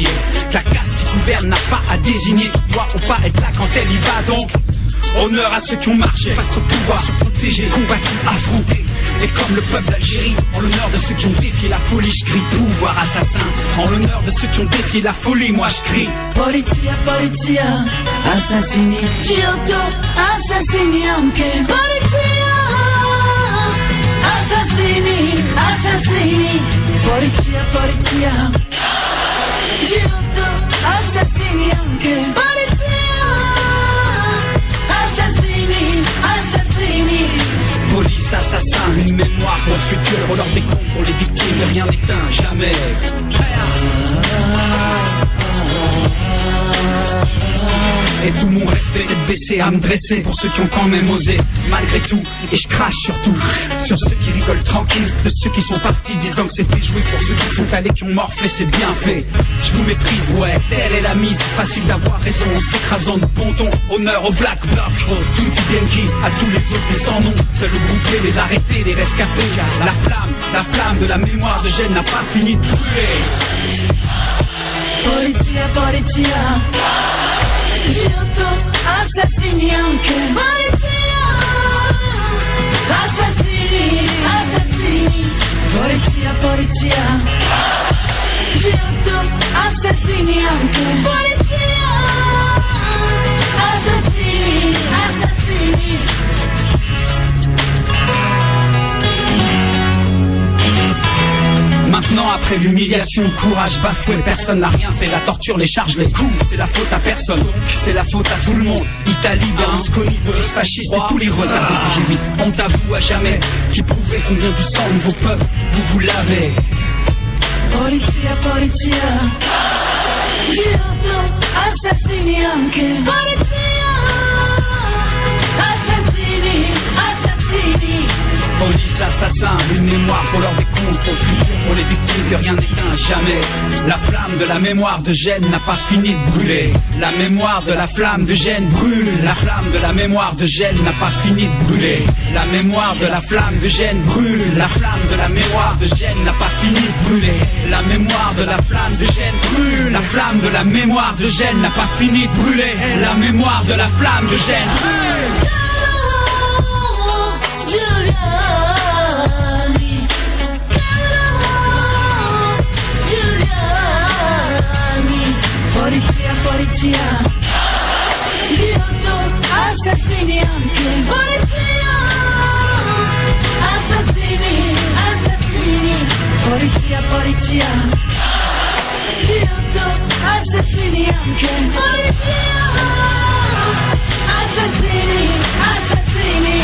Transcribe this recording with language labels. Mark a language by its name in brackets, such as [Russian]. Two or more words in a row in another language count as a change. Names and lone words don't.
[French] Que la caste qui gouverne n'a pas à désigner qui doit ou pas être là quand elle y va, donc honneur à ceux qui ont marché face au pouvoir, se protéger, combattu, affronté. Et comme le peuple d'Algérie, en l'honneur de ceux qui ont défié la folie, je crie pouvoir assassin. En l'honneur de ceux qui ont défié la folie, moi je crie [Italian] Polizia, polizia, assassini, Giotto, assassini anche Polizia, assassini, assassini, polizia, polizia, G8, assassini anche, polizia, assassini, assassini. [French] Police, assassin, une mémoire pour le futur, pour leur décompte, pour les victimes, rien n'éteint, jamais. Et tout mon respect est baissé à me dresser pour ceux qui ont quand même osé, malgré tout. Et je crache surtout sur ceux qui rigolent tranquille, de ceux qui sont partis disant que c'était joué, pour ceux qui sont allés, qui ont morflé, c'est bien fait. Je vous méprise, ouais, telle est la mise, facile d'avoir raison, en s'écrasant de bon ton. Honneur au Black Bloc, oh, tout dit bien qui, à tous les autres et sans nom. Seuls groupés, les arrêtés, les rescapés, car la flamme de la mémoire de Gênes n'a pas fini de brûler. [Italian] Polizia, polizia, G8, assassini anche, polizia, assassini, assassini, polizia, polizia, G8, assassini anche, polizia, assassini, assassini. [French] Maintenant, après l'humiliation, le courage bafoué, personne n'a rien fait. La torture, les charges, les coups, c'est la faute à personne. C'est la faute à tout le monde. Italie, Berlusconi, Boris fasciste et tous les retards. J'ai vite honte à vous à jamais, qui prouvait combien du sang de vos peuples vous lavez. [Italian] Polizia, polizia, G8, assassini anche, polizia, assassini, assassini. [French] Police, assassin, une mémoire pour leur décompte, pour le futur, pour les victimes que rien n'éteint jamais. La flamme de la mémoire de Gênes n'a pas fini de brûler. La mémoire de la flamme de Gênes brûle. La flamme de la mémoire de Gênes n'a pas fini de brûler. La mémoire de la flamme de Gênes brûle. La flamme de la mémoire de Gênes n'a pas fini de brûler. La mémoire de la flamme de Gênes brûle. La flamme de la mémoire de Gênes n'a pas fini de brûler. La mémoire de la flamme de Gênes brûle. [Italian] Giuliani, Giuliani, polizia, polizia, G8, assassini anche, polizia, assassini, assassini, polizia, polizia, G8, assassini anche, polizia, assassini, assassini.